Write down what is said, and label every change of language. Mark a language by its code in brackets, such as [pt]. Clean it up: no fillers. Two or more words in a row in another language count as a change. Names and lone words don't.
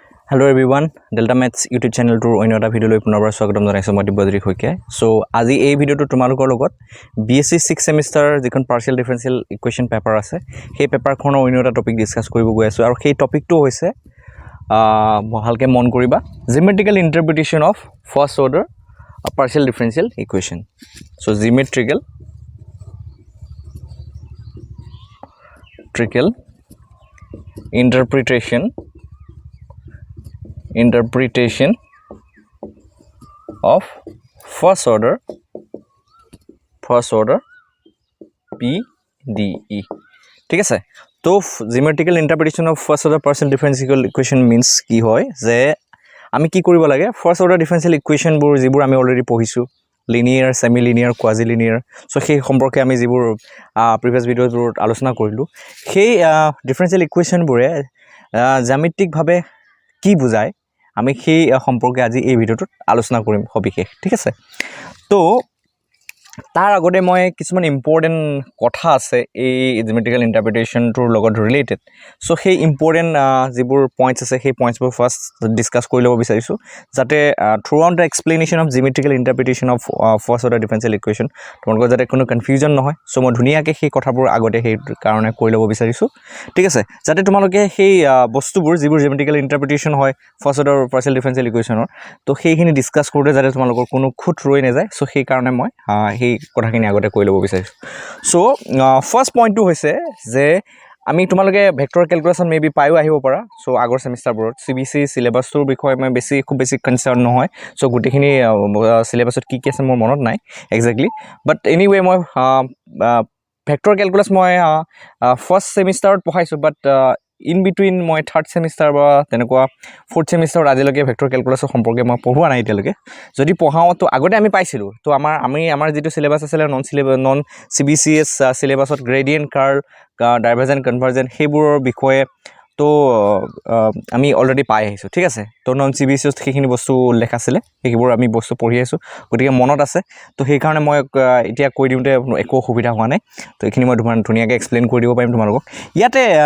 [en] Hello everyone, Delta Maths YouTube channel to another video [as] লৈ পুনৰবাৰ স্বাগতম জনাইছো মই দিব্যজ্যোতি শইকীয়া সো আজি এই ভিডিওটো তোমালোকৰ লগত [en] Bsc 6th semester [as] যিখন [en] partial differential equation paper [as] আছে সেই পেপাৰখনৰ অন্যটা টপিক ডিসকাস কৰিব গৈ আছো আৰু সেই টপিকটো হৈছে ভালকে মন কৰিবা [en] geometrical interpretation of first order partial differential equation so geometrical interpretation of first order PDE ঠিক [as] আছে তো [en] geometrical interpretation of first order partial differential equation [as] means কি হয় যে আমি কি কৰিব লাগে [en] first order differential equation [as] বোৰ যিবোৰ আমি অলৰেডি পঢ়িছো [en] linear semi linear quasi linear so [as] সেই সম্পৰ্কে আমি যিবোৰ [en] previous videoবোৰ [as] আলোচনা কৰিলো সেই [en] differential equation [as] বোৰে জ্যামিতিক ভাৱে কি বুজায় আমি সেই সম্পৰ্কে আজি এই ভিডিওটোত আলোচনা কৰিম সবিশেষ ঠিক আছে তো তাৰ আগতে মই কিছুমান ইম্পৰ্টেন্ট কথা আছে এই [en] geometrical interpretation [as] টোৰ লগত ৰিলেটেড সো সেই ইম্পৰ্টেন্ট যিবোৰ পইণ্টছ আছে সেই পইণ্টছবোৰ ফাৰ্স্ট ডিসকাস কৰি ল'ব বিচাৰিছো যাতে [en] throughout the explanation of geometrical interpretation of first order differential equation [as] তোমালোকৰ যাতে কোনো কনফিউজন নহয় সো মই ধুনিয়াকৈ সেই কথাবোৰ আগতে সেই কাৰণে কৰি ল'ব বিচাৰিছো ঠিক আছে যাতে তোমালোকে সেই বস্তুবোৰ যিবোৰ [en] geometrical interpretation [as] হয় [en] first order partial differential equationৰ [as] তো সেইখিনি ডিসকাস কৰোঁতে যাতে তোমালোকৰ কোনো খুঁত ৰৈ নাযায় সো সেই কাৰণে মই সেই কথাখিনি আগতে কৈ ল'ব বিচাৰিছো সো [en] first pointটো [as] হৈছে যে আমি তোমালোকে [en] vector calculation maybe [as] পাইও আহিব পাৰা সো আগৰ সেমিষ্টাৰবোৰত [en] CBC syllabusটোৰ [as] বিষয়ে মই খুব বেছি কনসাৰ্ন নহয় সো গুটেখিনি সিলেবাসত কি আছে মোৰ মনত নাই [en] exactly but anyway [as] মই [en] vector calculus [as] মই [en] first semesterত [as] পঢ়াইছো [en] বাট in between [as] মই [en] third semester [as] বা তেনেকুৱা [en] fourth semesterত [as] আজিলৈকে [en] vector calculusৰ [as] সম্পৰ্কে মই পঢ়োৱা নাই এতিয়ালৈকে যদি পঢ়াও তো আগতে আমি পাইছিলো তো আমাৰ যেটো সিলেবাস আছিল [en] non CBCS syllabusত gradient curl divergent convergent [as] সেইবোৰৰ বিষয়ে তো আমি অলৰেডি পাই আহিছো ঠিক আছে তো [en] non CBCS [as] সেইখিনি বস্তু লেখা আছিল সেইবোৰ আমি বস্তু পঢ়ি আছো গতিকে মনত আছে তো সেই কাৰণে মই এতিয়া কৈ দিওঁতে একো অসুবিধা হোৱা নাই তো এইখিনি মই ধুনিয়াকৈ এক্সপ্লেইন কৰি দিব পাৰিম তোমালোকক ইয়াতে